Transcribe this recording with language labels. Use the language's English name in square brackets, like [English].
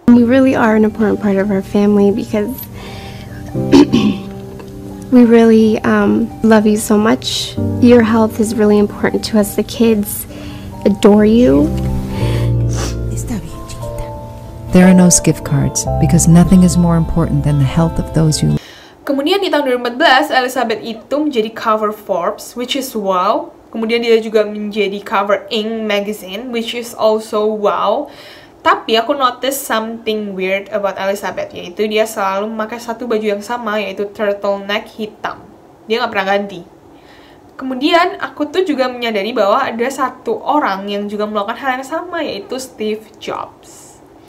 [English] We really are an important part of our family because we really love you so much. Your health is really important to us. The kids adore you. There are no gift cards because nothing is more important than the health of those you love. [Indonesian] Kemudian di tahun 2014, Elizabeth itu menjadi cover Forbes, [English] which is wow. [Indonesian] Kemudian dia juga menjadi cover Inc. [English] magazine, which is also wow. [Indonesian] Tapi aku [English] notice something weird about Elizabeth, [Indonesian] yaitu dia selalu memakai satu baju yang sama, yaitu turtleneck hitam. Dia nggak pernah ganti. Kemudian aku tuh juga menyadari bahwa ada satu orang yang juga melakukan hal yang sama, yaitu Steve Jobs.